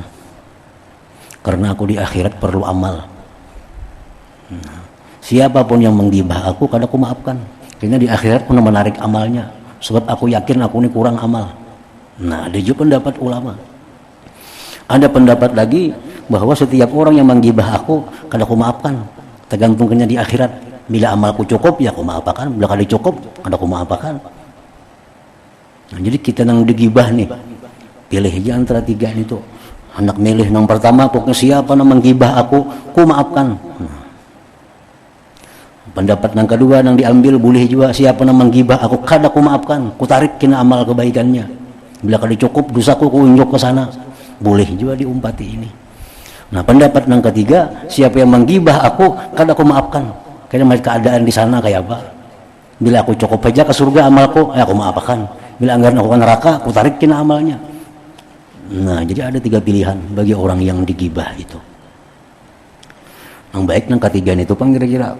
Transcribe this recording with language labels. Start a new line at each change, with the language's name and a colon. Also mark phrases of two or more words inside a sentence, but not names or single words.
Indonesian: Karena aku di akhirat perlu amal. Siapapun yang menggibah aku kada aku maafkan. Karena di akhirat pun menarik amalnya. Sebab aku yakin aku ini kurang amal. Nah, ada juga pendapat ulama. Ada pendapat lagi bahwa setiap orang yang menggibah aku kada aku maafkan. Tergantungnya di akhirat. Bila amalku cukup ya aku maafkan. Bila kada cukup kada aku maafkan. Nah, jadi kita nang digibah nih. Pilih aja antara 3 ini tuh. Hendak milih yang pertama, pokoknya siapa yang menggibah aku maafkan. Pendapat yang kedua yang diambil boleh juga, siapa yang menggibah aku kada ku maafkan, ku tarik kena amal kebaikannya. Bila kada cukup dosaku ku unjuk ke sana. Boleh juga diumpati ini. Nah, pendapat yang ketiga, siapa yang menggibah aku kada ku maafkan. Karena keadaan di sana kayak apa? Bila aku cukup aja ke surga amalku, aku maafkan. Bila anggaran aku ke neraka, ku tarik kena amalnya. Nah, jadi ada 3 pilihan bagi orang yang digibah itu. Yang baik yang ketiga itu pang kira-kira.